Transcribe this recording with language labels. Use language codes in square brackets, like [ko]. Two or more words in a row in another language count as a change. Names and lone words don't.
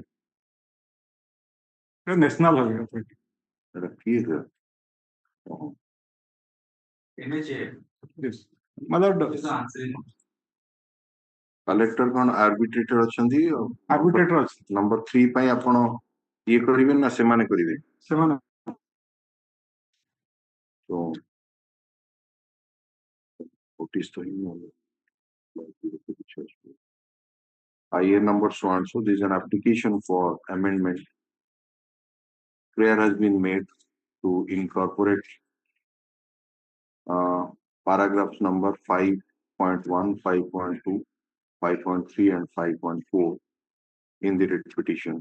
[en] It is national authority. Yes. My lord. Collector con arbitrator अछंती arbitrator [or] number 3 ପାଇଁ ଆପଣ ଇଏ କରିବେ ନା ସେମାନେ କରିବେ ସେମାନେ [en] so notice to him IA number so and so, there is an application for amendment. Prayer has been made to incorporate paragraphs number 5.1, 5.2, 5.3 and 5.4 in the writ petition.